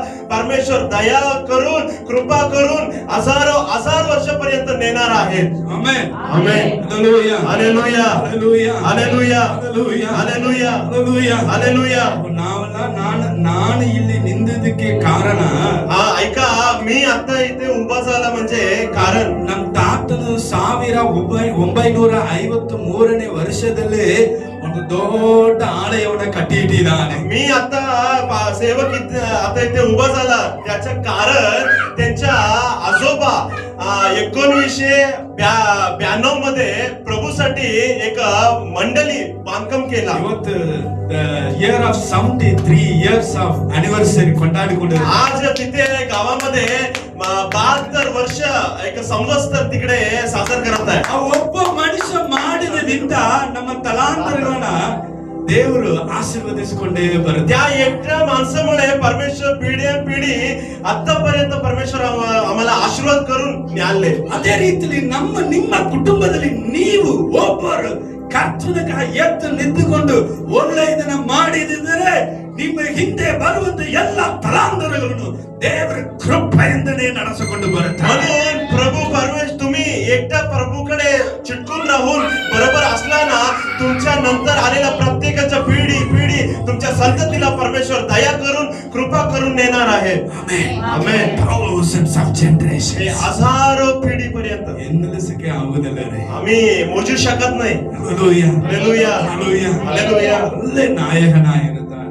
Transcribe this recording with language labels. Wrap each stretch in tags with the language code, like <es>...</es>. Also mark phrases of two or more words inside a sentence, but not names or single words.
<mr>परमेश्वर दया करून कृपा करून हजारो वर्षापर्यंत नेणार आहे. आमेन. आमेन. हालेलुया. हालेलुया. हालेलुया. हालेलुया.</mr> <kn>ಹಾಲೆಲೂಯಾ.</kn> <mr>हालेलुया.</mr> <kn>ಹಾಲೆಲೂಯಾ.</kn> <mr>हालेलुया.</mr> <kn>ನಾನು ಇಲ್ಲಿ ನಿಂದಿದ್ದಕ್ಕೆ ಕಾರಣ</kn> <mr>ऐका, मी आता इथे उभा झाला म्हणजे कारण</mr> <kn>ನಮ್ಮ ತಾತನು 1953ನೇ ವರ್ಷದಲ್ಲಿ ಒಂದು ದೊಡ್ಡ ಆಲಯವನ್ನ ಕಟ್ಟಿ ಇಟ್ಟಿದ್ದಾನೆ.</kn> <mr>मी आता सेवक आता इथे उभा झाला त्याचं कारण त्यांच्या आजोबा 1992 मध्ये प्रभूसाठी एक मंडळी बांधकाम केला.</mr> <kn>ಇವತ್ತು</kn> <en>year of 73 years of anniversary</en> <kn>ಕೊಂಡಾಡಿಕೊಂಡಿದ್ದಾರೆ.</kn> <mr>आज तिथे गावामध्ये 72 वर्ष एक संवत्सर तिकडे साजर करत आहे.</mr> <kn>ಆ ಒಬ್ಬ ಮನುಷ್ಯ ಮಾಡಿದದಿಂದ ನಮ್ಮ ತಲಾಂತರಗಳನ್ನ ದೇವರು ಆಶೀರ್ವದಿಸಿಕೊಂಡೇ ಬರುತ್ತೆ.</kn> <mr>त्या एकट्या माणसामुळे परमेश्वर पिढी आतापर्यंत परमेश्वर आम्हाला आशीर्वाद करून न्याले.</mr> <kn>ಅದೇ ರೀತಿಯಲ್ಲಿ ನಿಮ್ಮ ಕುಟುಂಬದಲ್ಲಿ ನೀವು ಒಬ್ಬರು ಕರ್ತನಿಗಾಗಿ ಎದ್ದು ನಿಂತುಕೊಂಡು ಒಳ್ಳೆಯದನ್ನ ಮಾಡಿದಿದ್ದರೆ ನಿಮ್ಮ ಹಿಂದೆ ಬರುವಂತ ಎಲ್ಲ ತಲಾಂತರಗಳನ್ನು ದೇವರ ಕೃಪೆಯಿಂದನೇ ನಡೆಸಿಕೊಂಡು ಬರುತ್ತೆ.</kn> <mr>म्हणून प्रभू परमेश्वर तुम्ही एकट्या प्रभूकडे चिटकून राहून बरोबर असला ना, तुमच्या नंतर आलेल्या प्रत्येकाच्या पिढी तुमच्या संततीला परमेश्वर दया करून कृपा करून नेणार आहे.</mr> <kn>ಆಮೆನ್.</kn> <mr>आमेन.</mr> <en>thousands of generations.</en> <mr>हे हजारो पिढीपर्यंत</mr> <kn>ಎನ್ನಲಿಸಕ್ಕೆ ಆಗುವುದಿಲ್ಲ ರೀ.</kn> <mr>आम्ही मोजू शकत नाही. हालेलुया. हालेलुया. हालेलुया. हालेलुया.</mr> <kn>ಒಳ್ಳೆ ನಾಯಕನಾಗಿರು.</kn>